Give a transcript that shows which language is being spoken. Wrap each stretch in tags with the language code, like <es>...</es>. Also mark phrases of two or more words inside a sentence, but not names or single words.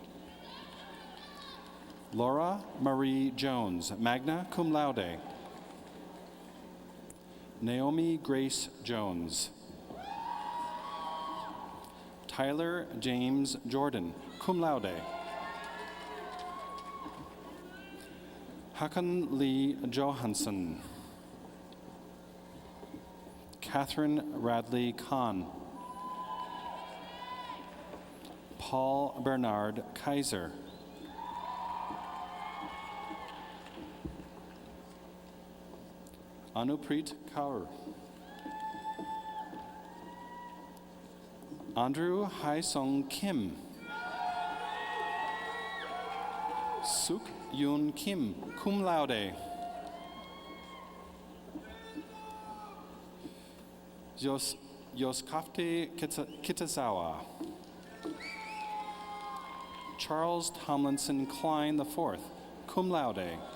<en>Laura Marie Jones,</en> <la>magna cum laude.</la> <en>Naomi Grace Jones. Tyler James Jordan,</en> <la>cum laude.</la> <en>Hakan Lee Johansson. Catherine Radley Kahn. Paul Bernard Kaiser. Anupreet Kaur. Andrew Hai-sung Kim. Suk Yoon Kim,</en> <la>cum laude.</la> <en>Yoskafte Kitazawa. Charles Tomlinson Klein IV,</en> <la>cum laude.</la>